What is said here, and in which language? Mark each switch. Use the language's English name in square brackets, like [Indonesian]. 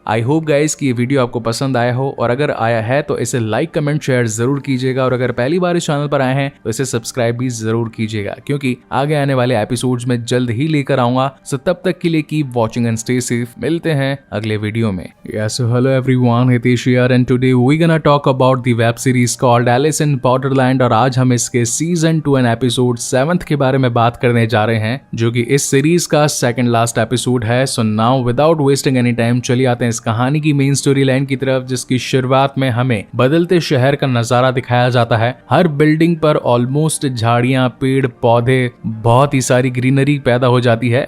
[English] I hope guys [Hindi] कि ये video आपको पसंद आया हो, और अगर आया है तो इसे लाइक, कमेंट, शेयर जरूर कीजिएगा। और अगर पहली बार इस चैनल पर आए हैं तो इसे सब्सक्राइब भी जरूर कीजिएगा, क्योंकि आगे आने वाले एपिसोड्स में जल्द ही लेकर आऊंगा। सो तब तक के लिए [English] Keep watching and stay safe. [Hindi] मिलते हैं अगले वीडियो में। [English] Yes, so hello everyone, Hitesh here and today we're gonna talk about the web series called Alice in Borderland। [Hindi] और आज हम इसके सीजन 2 एंड एपिसोड 7 के बारे में बात करने जा रहे हैं, जो कि इस सीरीज का सेकंड लास्ट एपिसोड है। [English] so now without wasting any time [Hindi] चलिए आते हैं इस कहानी की मेन स्टोरी लाइन की तरफ, जिसकी शुरुआत में हमें बदलते शहर का नजारा दिखाया जाता है। हर बिल्डिंग पर ऑलमोस्ट झाड़ियां, पेड़ पौधे, बहुत ही सारी ग्रीनरी पैदा हो जाती है।